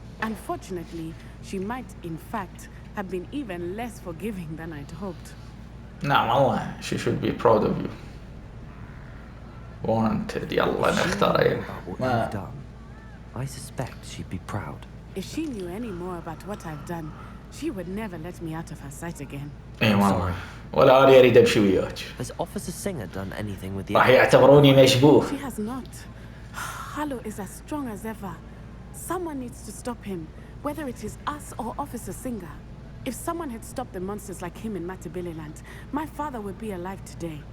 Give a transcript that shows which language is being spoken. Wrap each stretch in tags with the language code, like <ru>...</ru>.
<en>Unfortunately, she might in fact have been even less forgiving than I'd hoped.</en> <ar>نعم والله</ar> <en>she should be proud of you. wanted.</en> <ar>يلا نختار.</ar> <en>What you've done. I suspect she'd be proud. If she knew any more about what I've done, she would never let me out of her sight again.</en> <ar>اي والله ولا انا اريد امشي وياك.</ar> <en>Has Officer Singer done anything with the...</en> <ar>راح يعتبروني مشبوه.</ar> <en>She has not. Harlow is as strong as ever. Someone needs to stop him, whether it is us or Officer Singer. If someone had stopped the monsters like him in Matabeleland, my father would be alive today.</en>